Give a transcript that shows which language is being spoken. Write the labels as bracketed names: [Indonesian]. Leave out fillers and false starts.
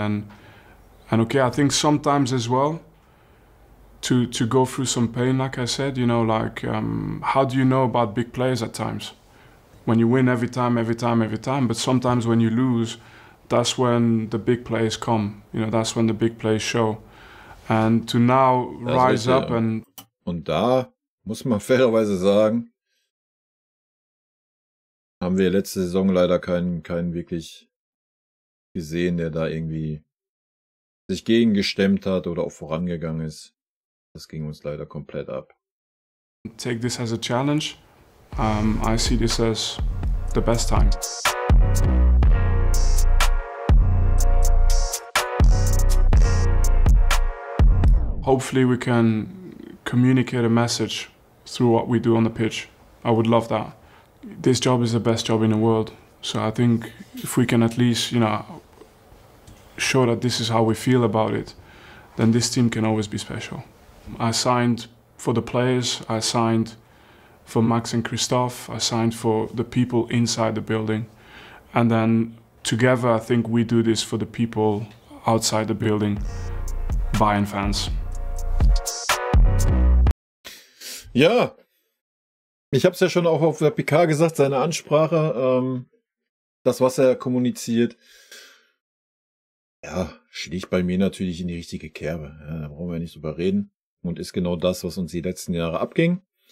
[English] And okay, I think sometimes as well, to go through some pain, like I said, how do you know about big players at times? When you win every time, but sometimes when you lose, that's when the big plays come. That's when the big plays show. And to now rise up and... [German] Und da muss man fairerweise sagen, haben wir letzte Saison leider keinen wirklich gesehen, der da irgendwie sich gegengestemmt hat oder auch vorangegangen ist. Das ging uns leider komplett ab. [English] Take this as a challenge. I see this as the best time. Hopefully we can communicate a message through what we do on the pitch. I would love that. This job is the best job in the world. So I think if we can at least, show that this is how we feel about it, then this team can always be special. I signed for the players, I signed for Max and Christoph, I signed for the people inside the building. And then together I think we do this for the people outside the building, Bayern fans. [German] Ja, ich habe es ja schon auch auf der PK gesagt, seine Ansprache, das, was er kommuniziert, ja, schlägt bei mir natürlich in die richtige Kerbe. Ja, da brauchen wir nicht drüber reden. Und ist genau das, was uns die letzten Jahre abging.